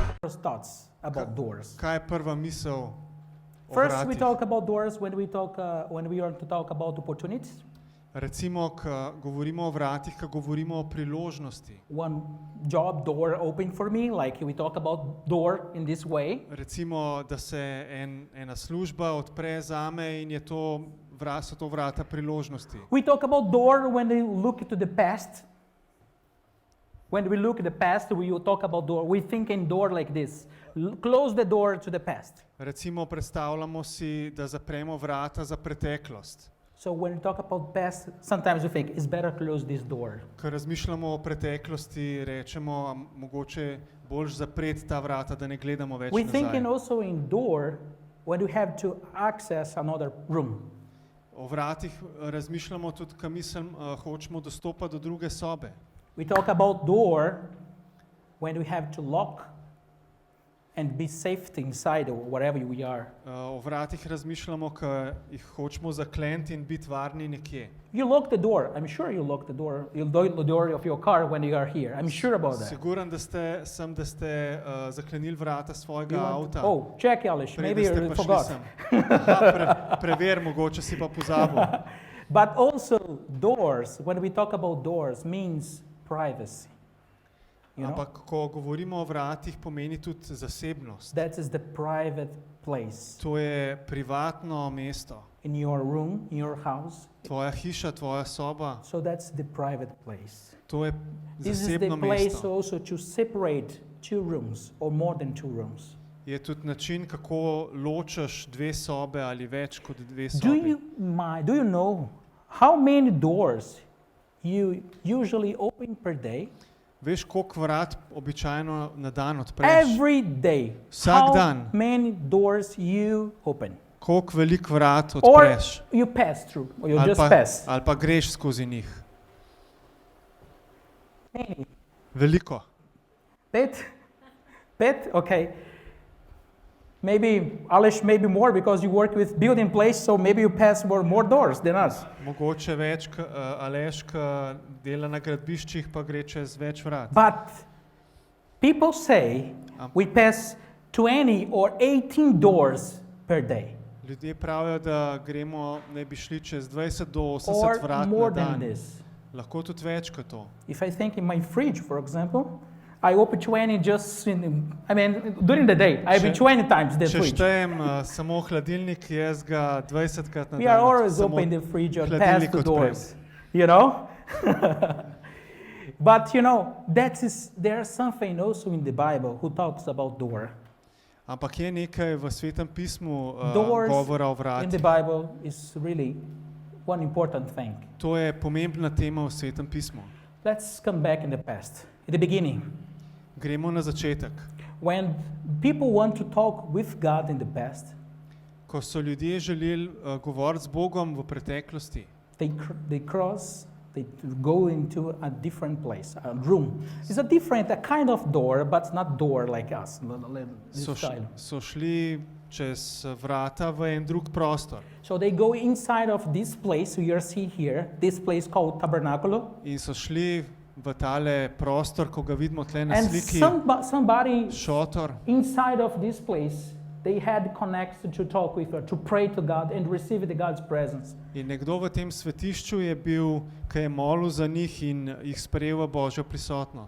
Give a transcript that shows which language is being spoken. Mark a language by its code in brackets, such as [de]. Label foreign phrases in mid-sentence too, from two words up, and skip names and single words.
[en] first thoughts about doors? [sl] Kaj je prva misel o [en] First, we [sl] vratih? [en] talk about doors when we are to talk about opportunities. [sl] Recimo, ko govorimo o vratih, ko govorimo o priložnosti. [en] One job door open for me, like we talk about door in this way. [sl] Recimo, da se ena služba odpre zame in so to vrata priložnosti. [en] We talk about door when we look to the past. When we look at the past, we talk about door. We think in door like this. Close the door to the past. [sl] Recimo, predstavljamo si, da zapremo vrata za preteklost. [en] So when we talk about past, sometimes we think it's better close this door. [sl] Ko razmišljamo o preteklosti, rečemo, mogoče boljš zapreti ta vrata, da ne gledamo več [en] We think [sl] nazaj. [en] also in door when we have to access another room. [sl] O vratih razmišljamo tudi, ko hočemo dostopati do druge sobe. [en] We talk about door when we have to lock and be safe inside or wherever we are. [sl] O vratih razmišljamo, ko jih hočemo zakleniti in biti varni nekje. [en] You lock the door. I'm sure you lock the door. You lock the door of your car when you are here. I'm sure about that. [sl] Siguran, da ste zaklenili vrata svojega avta. [en] Oh, check, Alish. Maybe [sl] Preden ste [en] you [sl] prišli [en] forgot. [sl] sem. Prever, mogoče si pa pozabil. [en] But also doors, when we talk about doors, means privacy. You know? [sl] Ampak, ko govorimo o vratih, pomeni tudi zasebnost. [en] That is the private place. [sl] To je privatno mesto. [en] In your room, in your house. [sl] Tvoja hiša, tvoja soba. [en] So that's the private place. [sl] To je [en] This is the [sl] zasebno [en] place [sl] mesto. [en] also to separate two rooms or more than two rooms. [sl] Je tudi način, kako ločaš dve sobe ali več kot dve [en] Do [sl] sobi. [en] you know how many doors you usually open per day? [sl] Veš, koliko vrat običajno na dan odpreš? [en] Every day. [sl] Vsak [en] How [sl] dan. [en] many doors you open? [sl] Koliko veliko vrat [en] Or [sl] odpreš? [en] you pass through, or you [sl] Ali [en] just [sl] pa, [en] pass. [sl] ali pa greš skozi njih? [en] Many. [sl] Veliko. Pet? [en] Okay. Maybe, Alish, maybe more because you work with building place, so maybe you pass more doors than us. [sl] Mogoče več, Aleš, ki dela na gradbiščih, pa gre čez več vrat. [en] But people say we pass 20 or 18 doors per day. [sl] Ljudje pravijo, da ne bi šli čez 20 do 80 [en] Or [sl] vrat na [en] more than [sl] dan. [en] this. [sl] Lahko tudi več kot to. [en] If I think in my fridge, for example, I open 20 just during the day. I open 20 times the [sl] Če [en] fridge. [sl] štejem samo hladilnik, jaz ga 20krat na [en] We [sl] dan. [en] are always [sl] samo [en] open the fridge or pass [sl] hladilnik [en] the [sl] odprem. [en] doors, you know? But you know, there's something also in the Bible who talks about door. [sl] Ampak je nekaj v Svetem pismu [en] Doors [sl] govora o [en] in the [sl] vratih. [en] Bible is really one important thing. [sl] To je pomembna tema v Svetem pismu. [en] Let's come back in the past, at the beginning. [sl] Gremo na začetek. [en] When people want to talk with God in the past, [sl] Ko so ljudje želeli govoriti z Bogom v preteklosti, [en] they go into a different place, a room. It's a kind of door, but not door like us. This style. [sl] so šli čez vrata v en drug prostor. [en] So they go inside of this place you see here, this place called Tabernacle. [sl] In so šli v tale prostor, ko ga vidimo tle na [en] And [sl] sliki, [en] somebody [sl] šotor. [en] inside of this place, they had connected to talk with her, to pray to God and receive the God's presence. [sl] In nekdo v tem svetišču je bil, ki je molil za njih in jih sprejel v Božjo prisotnost.